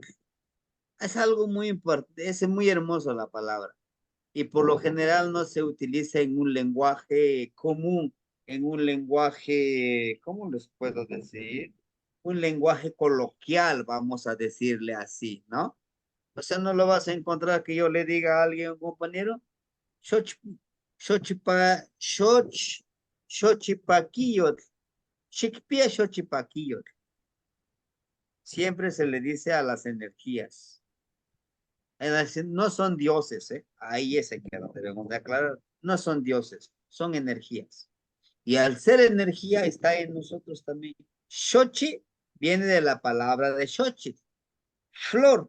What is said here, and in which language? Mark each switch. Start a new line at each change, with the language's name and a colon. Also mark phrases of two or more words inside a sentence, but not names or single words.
Spanish: Es algo muy importante, es muy hermoso la palabra y por lo general no se utiliza en un lenguaje común, en un lenguaje, ¿cómo les puedo decir? Un lenguaje coloquial, vamos a decirle así, ¿no? O sea, no lo vas a encontrar que yo le diga a alguien, un compañero,
Nahuatl languages: "Xoch- xochipa, xoch, xochipaquillot, xicpia xochipaquillot".
Spanish: Siempre se le dice a las energías. Es decir, no son dioses, ¿eh? Ahí es que lo debemos de aclarar. No son dioses, son energías. Y al ser energía está en nosotros también. Xochi viene de la palabra de Xochitl, flor.